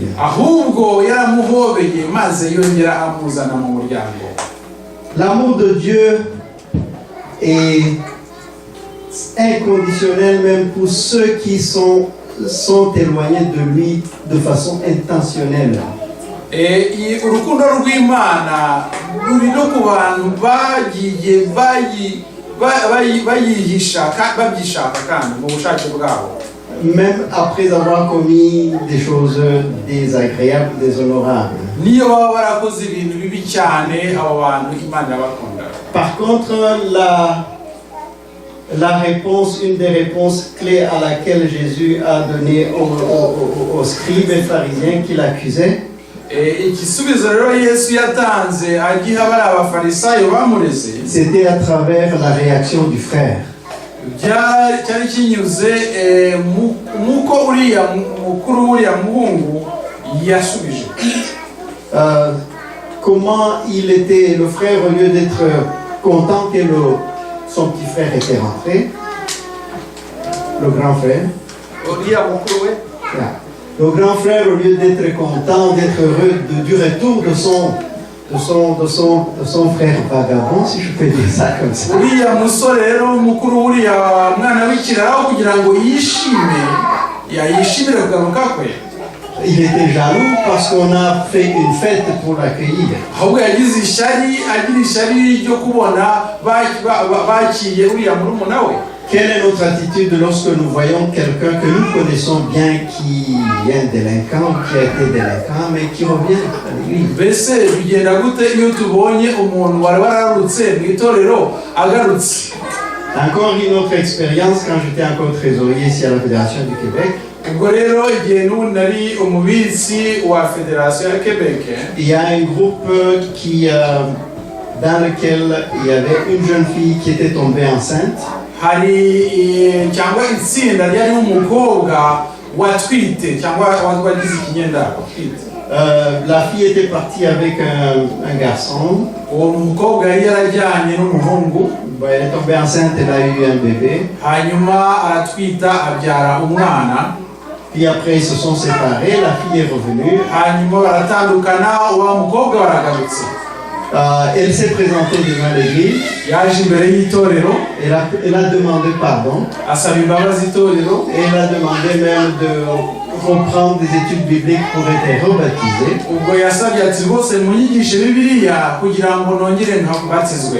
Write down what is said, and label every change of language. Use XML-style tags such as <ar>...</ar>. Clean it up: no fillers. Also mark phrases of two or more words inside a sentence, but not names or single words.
<rw>ahubwo yaramuhobeye maze yongera amuzana mu muryango.</rw> <fr>L'amour de Dieu est inconditionnel même pour ceux qui sont éloignés de lui de façon intentionnelle.</fr> <rw>Urukundo rw'Imana ruri no ku bantu bagiye bayihisha babyishaka kandi mu bushake bwabo.</rw> <fr>Même après avoir commis des choses désagréables, déshonorables.</fr> <rw>Niyo baba barakoze ibintu bibi cyane abo bantu Imana bakunda.</rw> <fr>Par contre, la réponse, une des réponses clés à laquelle Jésus a donné aux scribes et pharisiens qui l'accusaient,</fr> <rw>igisubizo rero Yesu yatanze agiha bari abafarisayo bamureze,</rw> <fr>c'était à travers la réaction du frère.</fr> <rw>cyari kinyuze muko uriya mukuru uriya muhungu yasubije.</rw> <fr>Comment il était, le frère, au lieu d'être content que son petit frère était rentré, le grand frère, le grand frère, au lieu d'être content, d'être heureux du retour de son frère vagabond, si je peux dire ça comme ça.</fr> <rw>Uriya musore rero mukuru uriya mwana w'ikiraro kugira ngo yishimire kugaruka kwe.</rw> <fr>Il était jaloux parce qu'on a fait une fête pour l'accueillir.</fr> <rw>Ahubwo yagize ishyari ryo kubona bakiye uriya murumuna we.</rw> <fr>Quelle est notre attitude lorsque nous voyons quelqu'un que nous connaissons bien qui est délinquant, qui a été délinquant, mais qui revient à l'église?</fr> <rw>Mbese bigenda gute iyo tubonye umuntu wari wararutse mu itorero agarutse?</rw> <fr>Encore une autre expérience quand j'étais encore trésorier ici à la Fédération du Québec.</fr> <rw>Ubwo rero igihe n'ubu nari umubitsi wa Fédération ya Québec,</rw> <fr>il y a un groupe dans lequel il y avait une jeune fille qui était tombée enceinte.</fr> <rw>hari cyangwa itsinda ryari umukobwa watwite cyangwa wagize ikinyenda.</rw> <fr>La fille était partie avec un garçon.</fr> <rw>Uwo mukobwa yari yarajyanye n'umuhungu.</rw> <fr>Elle est tombée enceinte, elle a eu un bébé.</fr> <rw>Hanyuma aratwita abyara umwana.</rw> <fr>Puis après ils se sont séparés, la fille est revenue.</fr> <rw>Hanyuma baratandukana, uwo mukobwa baragarutse.</rw> <fr>Elle s'est présentée devant l'église.</fr> <rw>Yaje imbere y'itorero.</rw> <fr>Elle a demandé pardon.</fr> <rw>Asaba imbabazi itorero.</rw> <fr>Et elle a demandé même de reprendre des études bibliques pour être rebaptisée.</fr> <rw>Ubwo yasabye ati rwose munyigishe Bibiliya kugira ngo nongere nkabatizwe.</rw>